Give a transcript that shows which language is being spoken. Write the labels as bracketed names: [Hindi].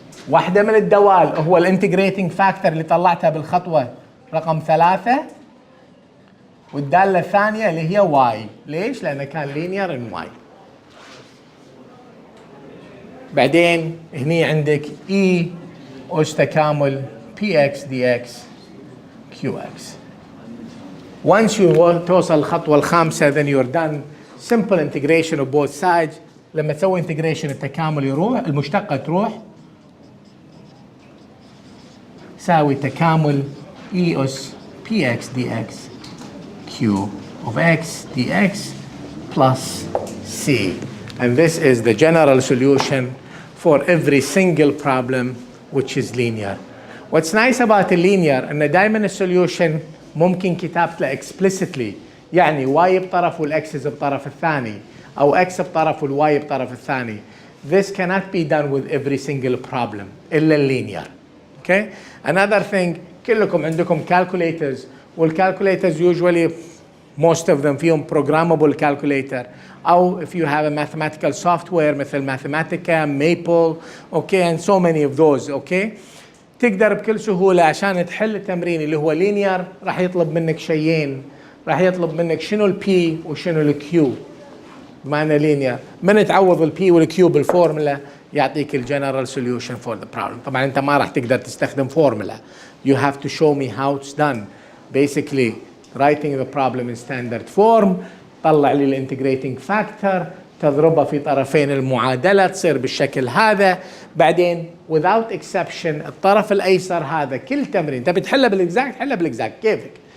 [Arabic] واحدة من الدوال هو الانتجريتنج فاكتور اللي طلعتها بالخطوة رقم 3، والدالة الثانية اللي هي y. ليش؟ لأنه كان [English] linear in y. [Arabic] بعدين هني عندك e أس تكامل px dx qx. [English] Once you [Arabic] توصل الخطوة الخامسة [English] then you're done. Simple integration of both sides. [Arabic] لما تسوي integration التكامل يروح، المشتقة تروح، ساوي تكامل e أس px dx q of x dx plus c. [English] And this is the general solution for every single problem which is linear. What's nice about a linear [Arabic] ان دائما السوليوشن ممكن كتابته [English] explicitly، [Arabic] يعني y بطرف والx بطرف الثاني او x بطرف والy بطرف الثاني. [English] This cannot be done with every single problem [Arabic] الا [English] linear. Okay? Another thing، [Arabic] كلكم عندكم [English] calculators، والcalculators usually most of them [Arabic] فيهم [English] programmable calculator، [Arabic] أو [English] if you have a mathematical software [Arabic] مثل [English] Mathematica, Maple, okay, and so many of those, okay. [Arabic] تقدر بكل سهولة عشان تحل التمرين اللي هو linear راح يطلب منك شيئين، راح يطلب منك شنو ال P وشنو ال Q. بمعنى linear من تعوض ال P وال Q بالفورمولا يعطيك ال [English] general solution for the problem. [Arabic] طبعا أنت ما راح تقدر تستخدم فورمولا. [English] You have to show me how it's done. Basically writing the problem in standard form، [Arabic] طلع لي الانتجريتنج فاكتور، تضربها في طرفين المعادلة تصير بالشكل هذا. بعدين [English] without exception [Arabic] الطرف الأيسر هذا كل تمرين تبي تحله بالإكزاكت حله بالإكزاكت كيفك.